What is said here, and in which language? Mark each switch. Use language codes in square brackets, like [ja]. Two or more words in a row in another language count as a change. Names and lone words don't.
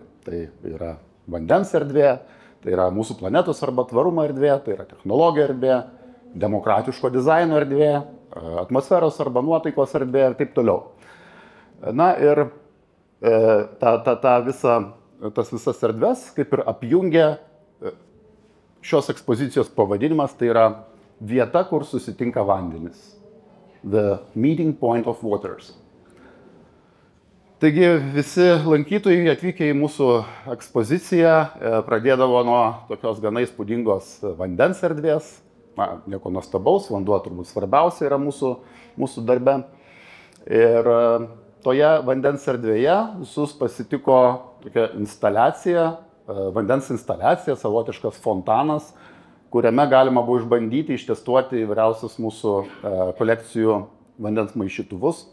[lt] Tai yra vandens erdvė, tai yra mūsų planetos arba tvarumo erdvė, tai yra technologijų erdvė, demokratiško dizaino erdvė, atmosferos arba nuotaikos erdvė ir taip toliau. Na ir tas visas erdves kaip ir apjungia šios ekspozicijos pavadinimas, tai yra vieta, kur susitinka vandenis. [en] The meeting point of waters. [lt] Taigi visi lankytojai atvykę į mūsų ekspoziciją pradėdavo nuo tokios gana įspūdingos vandens erdvės. Nieko nuostabaus, vanduo turbūt svarbiausia yra mūsų darbe. Ir toje vandens erdvėje visus pasitiko tokia instaliacija, vandens instaliacija, savotiškas fontanas, kuriame galima buvo išbandyti, ištestuoti įvairiausius mūsų kolekcijų vandens maišytuvus.